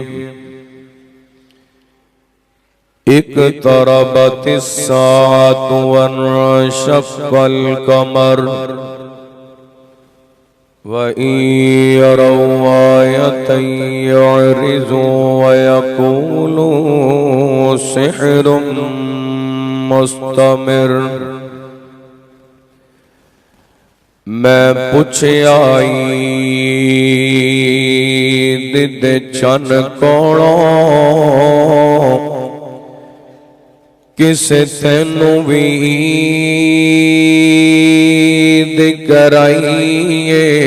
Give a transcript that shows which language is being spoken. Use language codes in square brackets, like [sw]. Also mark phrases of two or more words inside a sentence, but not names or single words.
[ar] اقتربت الساعة وانشق القمر وإن يروا آية يعرضوا ويقولوا سحر مستمر. [pa] میں پوچھیا عید دے چن کولوں کسے تینوں بھی عید کرائیے.